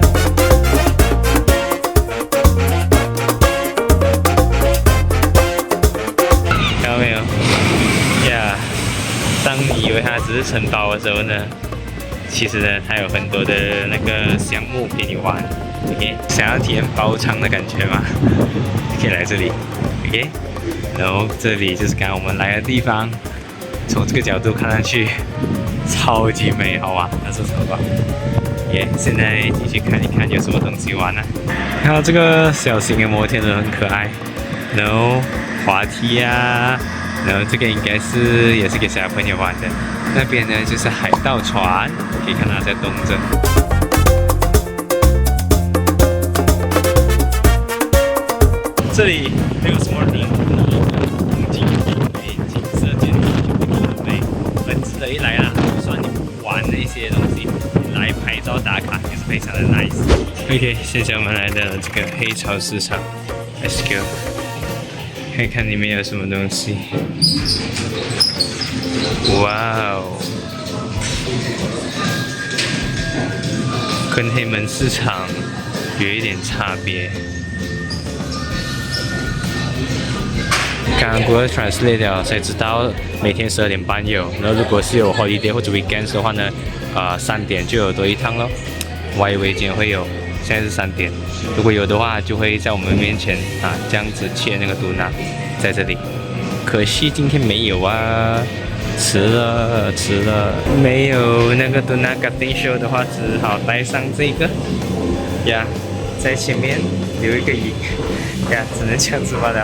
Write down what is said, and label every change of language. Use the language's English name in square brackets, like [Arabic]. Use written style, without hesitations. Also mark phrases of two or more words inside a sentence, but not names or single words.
[Chinese] 沒有呀，當你以為它只是城堡的時候呢，其實呢，它有很多的那個項目給你玩。OK， 想要體驗包場的感覺嗎？可以來這裡。OK， 然後這裡就是剛剛我們來的地方，從這個角度看上去，超級美，好吧？那是什麼？耶！現在進去看一看有什麼東西玩呢？看到這個小型的摩天輪很可愛，然後滑梯啊，然後這個應該是也是給小朋友玩的。那邊呢就是海盜船，可以看到它在動着。這裡沒有什麼人，風景美，景色簡直很美，很值得一來啦。就算你不玩那些東西，來拍照打卡也是非常的 nice。OK， 現在我們來到了這個黑潮市場 ， [English] Let's go。 [Chinese] 看看裡面有什麼東西。哇哦，跟黑門市場有一點差別。剛剛 Google Translate 了才知道每天12點半有，然後如果是有 holiday 或者 weekends 的話呢，3點就有多一趟咯。我還以為今天會有，現在是3點。如果有的話，就會在我們面前這樣子切那個嘟拿，在這裡。可惜今天沒有啊，遲了，沒有那個嘟拿 [English] cutting show [Chinese] 的話，只好帶上這個呀，在前面留一個影呀，只能這樣子罷了。